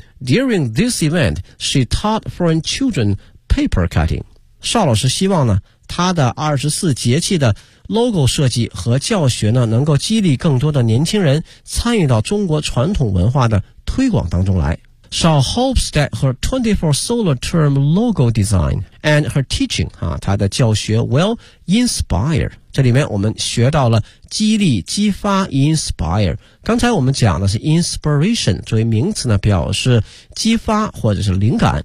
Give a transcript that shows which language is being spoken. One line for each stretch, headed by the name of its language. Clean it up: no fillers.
English: During this event, she taught foreign children paper cutting.
Chinese: 邵老师希望呢，他的24节气的 logo 设计和教学呢，能够激励更多的年轻人参与到中国传统文化的推广当中来。
English: 邵 hopes that her 24 solar term logo design and her teaching,
Chinese: 啊，她的教学
English: will inspire.
Chinese: 这里面我们学到了激励激发 inspire。刚才我们讲的是 inspiration, 作为名词呢表示激发或者是灵感。